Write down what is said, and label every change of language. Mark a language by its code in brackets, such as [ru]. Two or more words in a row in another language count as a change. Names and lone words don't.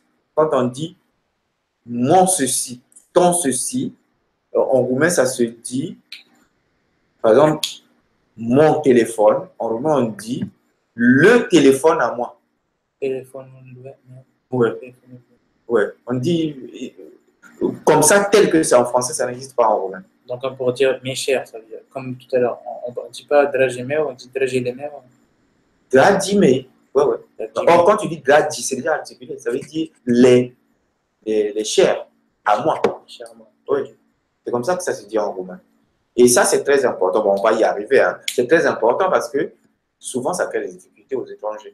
[fr] Quand on dit mon ceci, ton ceci, en roumain, ça se dit, par exemple, mon téléphone. En roumain, on dit le téléphone à moi. Téléphone, Ouais. Ouais. On dit comme ça, tel que c'est en français, ça n'existe pas en roumain. Donc, pour dire mes chers, ça veut dire, comme tout à l'heure, on ne dit pas [ro] dragi meu, [fr] on dit dragi les meu. Dragi, mais. Ouais, ouais. Or, quand tu dis dragi, c'est déjà articulé. Ça veut dire les chers à moi. Cher à moi. Oui. C'est comme ça que ça se dit en roumain. Et ça, c'est très important. Bon, on va y arriver. Hein. C'est très important parce que souvent, ça crée des difficultés aux étrangers.